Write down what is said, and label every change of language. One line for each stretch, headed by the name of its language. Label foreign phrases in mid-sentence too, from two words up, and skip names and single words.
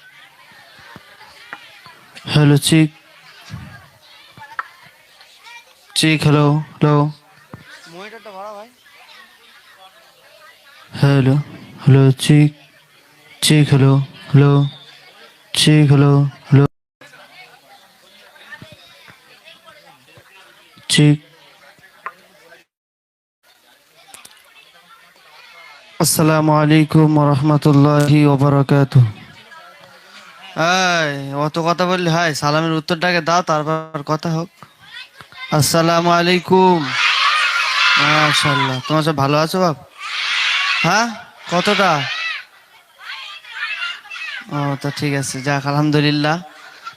English: Hello, cheek. Cheek, hello, hello. Hello, hello, cheek, cheek, hello, hello. Cheek, hello, hello. Cheek.
Arabic: السلام عليكم ورحمة الله وبركاته.
Bangla: অত কথা বললি হয়, সালামের উত্তরটাকে দাও, তারপর কথা হোক।
Arabic: السلام عليكم.
Bangla: মাশাআল্লাহ, তোমরা সব ভালো আছো বাপ? হ্যাঁ, কতটা? ও তা ঠিক আছে, যাক আলহামদুলিল্লাহ।